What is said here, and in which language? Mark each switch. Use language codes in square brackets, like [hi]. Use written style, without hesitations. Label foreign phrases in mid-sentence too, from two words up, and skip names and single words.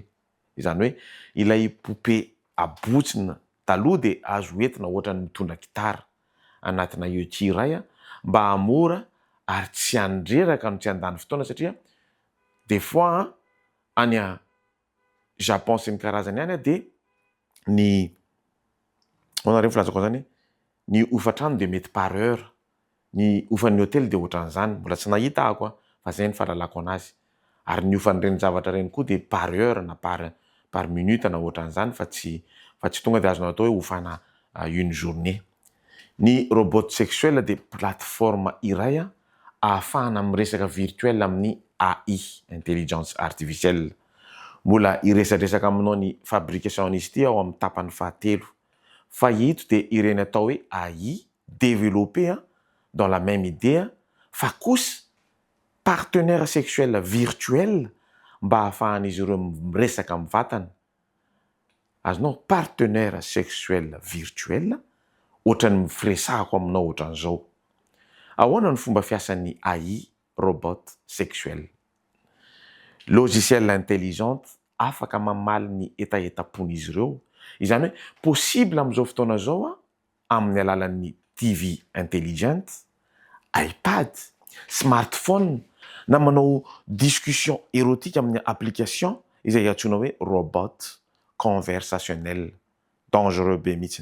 [mg] Izany hoe ilay poupée abotsina taloha dia azo entina ohatra ny mitondra gitara anatina ET iray mba hamora ary tsy handreraka no tsy handany fotoana satria [fr] des fois [mg] any Japon sy ny karazany any dia ny onareo filazako zany ny hofantrano dia mety [fr] par heure, [mg] ny hofan'ny hôtely dia ohatran'izany, mbola tsy nahita ako fa zay ny fahalalako anazy. Ary ny hofan'ireny zavatra ireny koa dia [fr] par heure [mg] na [fr] par minute [mg] na ohatran'izany fa tsy tonga dia azonao atao hoe hofana [fr] une journée. [mg] Ny [fr] robot sexuel [mg] dia plateforme iray ahafahana miresaka virtuel amin'ny AI [fr] intelligence artificielle. [mg] Mbola iresadresaka aminao ny fabrication izy ity ao amin'ny tapany fahatelo. Fa ito dia ireny atao hoe AI [fr] développé dans la même idée [mg] fa kosa [fr] partenaire sexuel virtuel [mg] mba ahafahan'izy ireo miresaka amin'ny vatana. Azonao [fr] partenaire sexuel virtuel [mg] ohatran'ny mifiresahako aminao ohatran'izao. Ahoana ny fomba fiasan'ny AI [fr] robot sexuel? Logiciel intelligente [mg] afaka mamaly ny etaetapon'izy ireo. Izany hoe possible amin'izao fotoana izao amin'ny alalan'ny [fr] TV intelligente, [mg] iPad, smartphone na manao [fr] discussion érotique [mg] amin'ny application izay antsoina hoe [fr] robot conversationnel dangereux [mg] be mihitsiny.